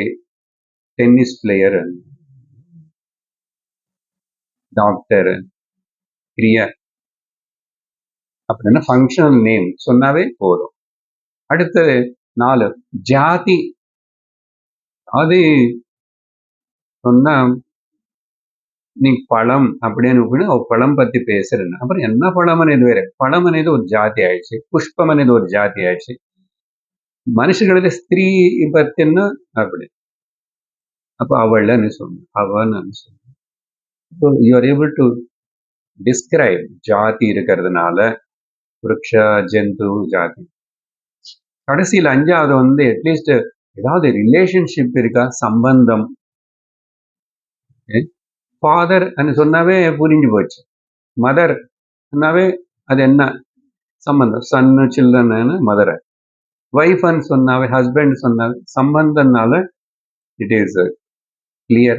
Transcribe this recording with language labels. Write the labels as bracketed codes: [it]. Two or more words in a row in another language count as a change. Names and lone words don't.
[en] tennis player, [ta] டாக்டர், கிரியா அப்படின்னா [en] functional name [ta] சொன்னாவே போதும். அடுத்தது 4 ஜாதி. அது சொன்னா நீ பழம் அப்படின்னு பழம் பத்தி பேசுறேன்னு அப்புறம் என்ன பழம் అనేది వేరే, பழம் అనేది ஒரு ஜாதி ஆயிடுச்சு, புஷ்பம் అనేది ஒரு ஜாதி ஆயிடுச்சு. மனுஷங்களுக்கு ஸ்திரீ பத்தின்னு அப்படி, அப்ப அவள்னு சொல்லணும், அவன்னு சொல்லணும். [en] so you are able to describe [ta] ஜாதி இருக்கிறதுனால விருட்ச ஜந்து ஜாதி. கடைசியில் 5வது வந்து அட்லீஸ்ட் ஏதாவது ரிலேஷன்ஷிப் இருக்கா, சம்பந்தம். ஃபாதர் சொன்னாவே புரிஞ்சு போச்சு, மதர் சொன்னாவே அது என்ன சம்பந்தம், சன்னு சில்ட்ரன் மதரை, ஒய்ஃப்னு சொன்னாவே ஹஸ்பண்ட் சொன்னாவே சம்பந்தம்னால [en] it is clear.